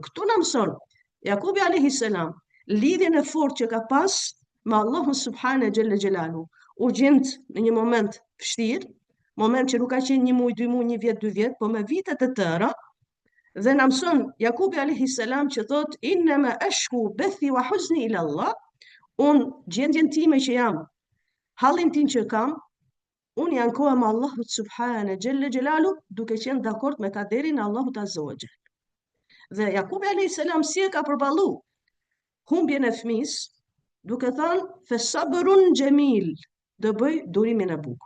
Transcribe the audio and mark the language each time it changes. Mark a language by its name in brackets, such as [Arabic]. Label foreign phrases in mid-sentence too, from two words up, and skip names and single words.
[Albanian] Këtu na mëson Jakubi [Arabic] عليه السلام [Albanian] lidhjen e fortë që ka pas me Allahun [Arabic] سبحانه جل جلاله. [Albanian] U gjend në një moment vështirë, moment që nuk ka qenë 1 muaj, 2 muaj, 1 vjet, 2 vjet, po me vitet e tëra, dhe na mëson Jakubi [Arabic] عليه السلام [Albanian] që thot [Arabic] إنما أشكو بثي وحزني إلى الله, [Albanian] un gjendjen time që jam, hallin tim që kam, un i ankohem Allahut [Arabic] سبحانه جل جلاله [Albanian] duke qenë dakord me kaderin e Allahut [Arabic] عز وجل. [Albanian] Dhe Jakubi [Arabic] عليه السلام [Albanian] si e ka përballu humbjen e fëmis, duke thënë [Arabic] فصبر جميل, [Albanian] do bëj durimin e bukur.